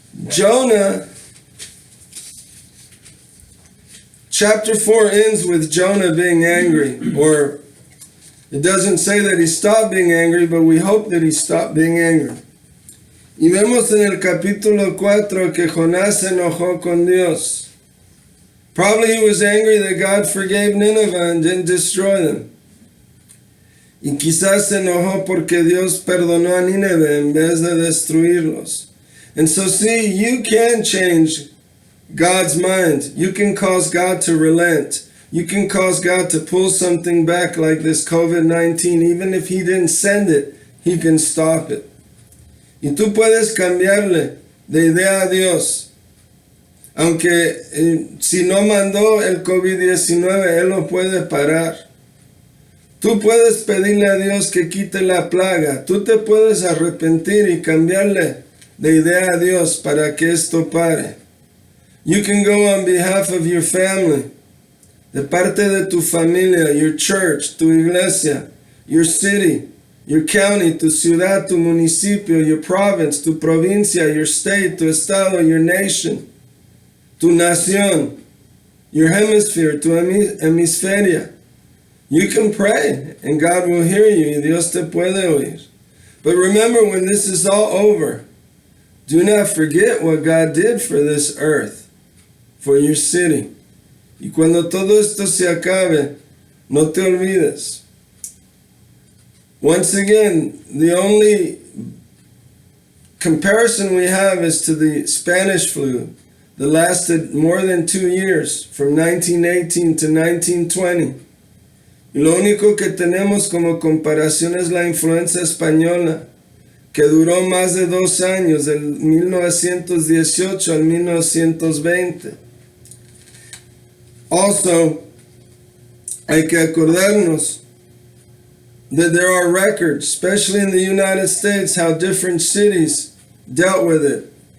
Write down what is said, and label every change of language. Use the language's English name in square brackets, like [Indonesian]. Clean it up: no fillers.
[English] Jonah, chapter 4 ends with Jonah being angry, or it doesn't say that he stopped being angry, but we hope that he stopped being angry. [Spanish] Y vemos en el capítulo 4 que Jonás se enojó con Dios. [English] Probably he was angry that God forgave Nineveh and didn't destroy them. [Spanish] Y quizás se enojó porque Dios perdonó a Nínive en vez de destruirlos. [English] And so see, you can change God's mind. You can cause God to relent. You can cause God to pull something back like this COVID-19. Even if He didn't send it, He can stop it. [Spanish] Y tú puedes cambiarle de idea a Dios. Aunque si no mandó el COVID-19, Él lo puede parar. Tú puedes pedirle a Dios que quite la plaga. Tú te puedes arrepentir y cambiarle de idea a Dios para que esto pare. [English] You can go on behalf of your family, [Spanish] de parte de tu familia, [English] your church, [Spanish] tu iglesia, [English] your city, your county, [Spanish] tu ciudad, tu municipio, [English] your province, [Spanish] tu provincia, [English] your state, [Spanish] tu estado, [English] your nation, [Spanish] tu nación, [English] your hemisphere, [Spanish] tu hemisferia. [English] You can pray and God will hear you [Spanish] y Dios te puede oír. [English] But remember, when this is all over, do not forget what God did for this earth, for your city. [Spanish] Y cuando todo esto se acabe, no te olvides. [English] Once again, the only comparison we have is to the Spanish flu that lasted more than 2 years, from 1918 to 1920. [Spanish] Y lo único que tenemos como comparación es la influenza española, que duró más de 2 años, del 1918 al 1920. [English] Also, [Spanish] hay que acordarnos [English] that there are records, especially in the United States, how different cities dealt with it.